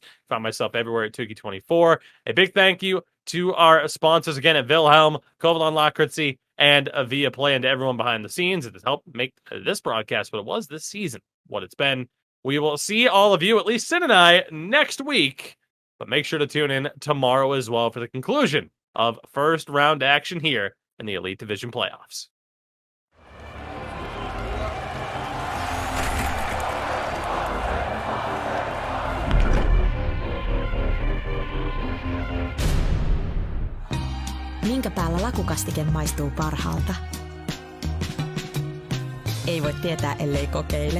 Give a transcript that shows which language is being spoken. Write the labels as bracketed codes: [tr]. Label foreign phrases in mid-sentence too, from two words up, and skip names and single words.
[en] Find myself everywhere at Tuki24. A big thank you to our sponsors again at Wilhelm, Kovalon Lakritzy, and Via Play, and to everyone behind the scenes that has helped make this broadcast what it was this season, what it's been. We will see all of you, at least Sin and I, next week. But make sure to tune in tomorrow as well for the conclusion of first round action here in the Elite Division playoffs. [fi] Minkä päällä lakukastike maistuu parhaalta? Ei voi tietää, ellei kokeile.